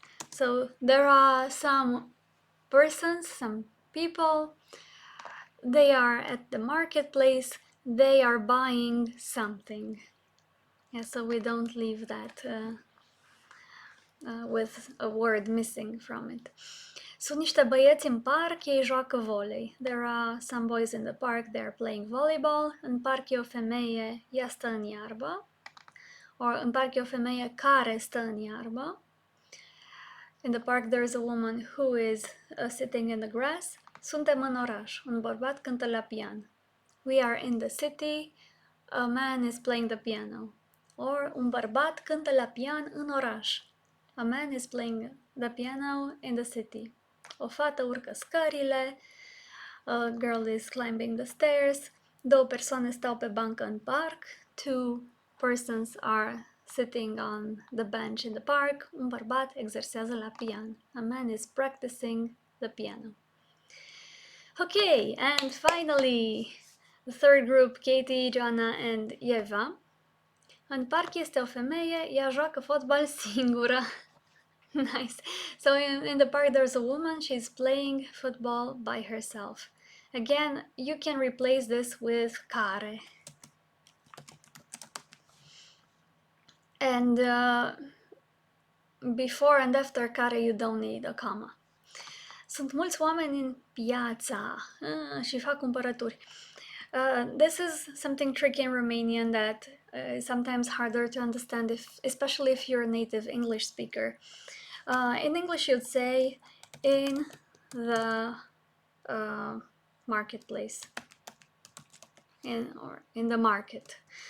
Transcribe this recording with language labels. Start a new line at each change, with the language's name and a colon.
English: So there are some persons, some people, they are at the marketplace, they are buying something. Yeah, so we don't leave that with a word missing from it.
Romanian: Sunt niște băieți în parc, ei joacă volei.
English: There are some boys in the park, they are playing volleyball.
Romanian: În parc e o femeie, ea stă în iarbă. Or în parc e o femeie care stă în iarbă.
English: In the park there is a woman who is sitting in the grass.
Romanian: Suntem în oraș, un bărbat cântă la pian.
English: We are in the city, a man is playing the piano.
Romanian: Or un bărbat cântă la pian în oraș.
English: A man is playing the piano in the city.
Romanian: O fată urcă scările.
English: A girl is climbing the stairs.
Romanian: 2 persoane stau pe bancă în parc.
English: 2 persons are sitting on the bench in the park.
Romanian: Un bărbat exersează la pian.
English: A man is practicing the piano. Okay, and finally, the third group, Katie, Joanna and Eva.
Romanian: În parc este o femeie, ea joacă fotbal singură.
English: Nice. So in the park there's a woman, she's playing football by herself. Again, you can replace this with care. And before and after care you don't need a comma.
Romanian: Sunt mulți oameni în piața și fac cumpărături.
English: This is something tricky in Romanian that is sometimes harder to understand, especially if you're a native English speaker. In English you'd say in the marketplace, or in the market.